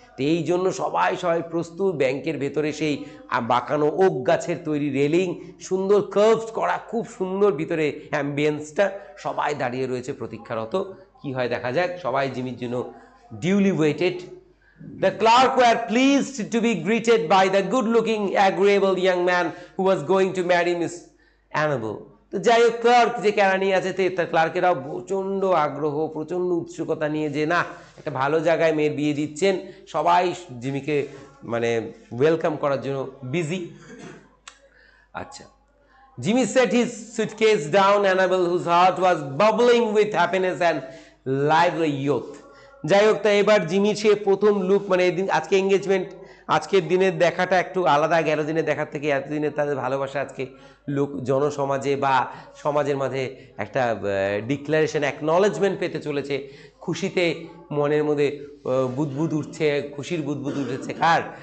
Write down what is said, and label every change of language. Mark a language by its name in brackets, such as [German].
[Bangla] তো এই জন্য সবাই প্রস্তুত। ব্যাংকের ভেতরে সেই বাঁকানো ওক গাছের তৈরি রেলিং, সুন্দর কার্ভড করা, খুব সুন্দর ভিতরে অ্যাম্বিয়েন্সটা, সবাই দাঁড়িয়ে রয়েছে প্রতীক্ষারত। কি হয় দেখা যাক। সবাই জিমির জন্য [English] Duly waited. The clerk were pleased to be greeted by the good-looking, agreeable young man who was going to marry Miss Annabel. [Bangla] তো যাই হোক, ক্লার্ক যে কেরানি আছে তার ক্লার্কেরাও প্রচণ্ড আগ্রহ, প্রচণ্ড উৎসুকতা নিয়ে যে না, একটা ভালো জায়গায় মেয়ের বিয়ে দিচ্ছেন। সবাই জিমিকে মানে ওয়েলকাম করার জন্য বিজি। আচ্ছা, [English] Jimmy set his suitcase down. Annabel, whose heart was bubbling with happiness and lively youth. [Bangla] যাই হোক, তাই এবার জিমি সে প্রথম লুক মানে এদিন আজকে এঙ্গেজমেন্ট, আজকের দিনের দেখাটা একটু আলাদা 11 দিনের দেখার থেকে। এতদিনের তাদের ভালোবাসা আজকে লোক জনসমাজে বা সমাজের মাঝে একটা ডিক্লারেশন, অ্যাকনলেজমেন্ট পেতে চলেছে। খুশিতে মনের মধ্যে বুদবুদ উঠছে, খুশির বুদবুদ উঠেছে কার?